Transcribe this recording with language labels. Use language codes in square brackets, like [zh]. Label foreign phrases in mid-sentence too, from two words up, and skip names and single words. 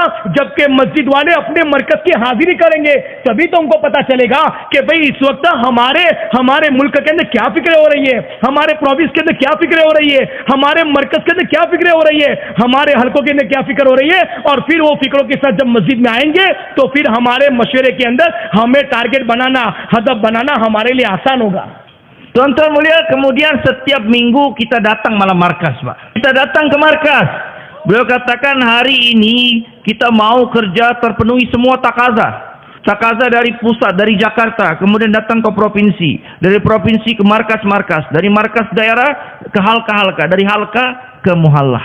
[hi] जबकि मस्जिद वाले अपने मरकज की हाजिरी करेंगे, तभी तो उनको पता चलेगा कि भाई इस वक्त हमारे मुल्क के अंदर क्या फिक्रें हो रही है, हमारे प्रोविंस के अंदर क्या फिक्रें हो रही है, हमारे मरकज के अंदर क्या फिक्रें हो रही है, हमारे हलकों के अंदर क्या फिक्र हो रही है। और फिर वो फिक्रों के साथ जब मस्जिद में आएंगे तो फिर हमारे मशवरे के अंदर हमें टारगेट बनाना, हदफ बनाना हमारे लिए आसान होगा। [id] Tuan-tuan mulia, kemudian setiap minggu kita datang malam markas Pak. Kita datang ke markas. Beliau katakan hari ini kita mau kerja terpenuhi semua takaza. Takaza dari pusat, dari Jakarta, kemudian datang ke provinsi, dari provinsi ke markas-markas, dari markas daerah ke halka-halka, dari halka ke muhallah.